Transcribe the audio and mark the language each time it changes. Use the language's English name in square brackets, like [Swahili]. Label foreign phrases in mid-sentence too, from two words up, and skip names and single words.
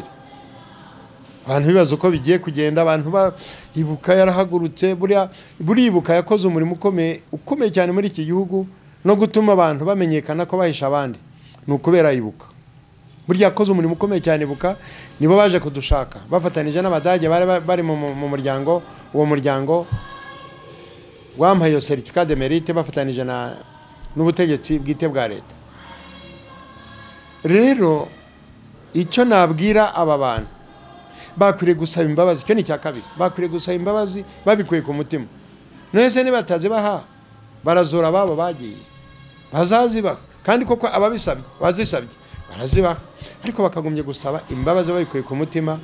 [Kinyarwanda] Abantu bibaza uko bigiye kugenda, abantu ibuka yarahagurutse, buribuka yakoze umurimo ukomeye cyane muri iki gihugu, no gutuma abantu bamenyekana ko bahisha abandi, nukubera ibuka. Burya yakoze umurimo ukomeye cyane. Ibuka nibo baje kudushaka bafatanije n'Abadage bari mu muryango, uwo muryango wampaye yo [French] certificat de mérite [Kinyarwanda] bafatanije n'ubutegetsi bwite bwa leta. rero icyo nabwira aba bantu bakwiriye gusaba imbabazi. Icyo ni icya kabiri, bakwiriye gusaba imbabazi babikuye ku mutima. Nese nibatazibaha barazora babo bagiye bazazibaha, kandi koko ababisabye bazisabye barazibaha, ariko bakagombye gusaba imbabazi babikuye ku mutima.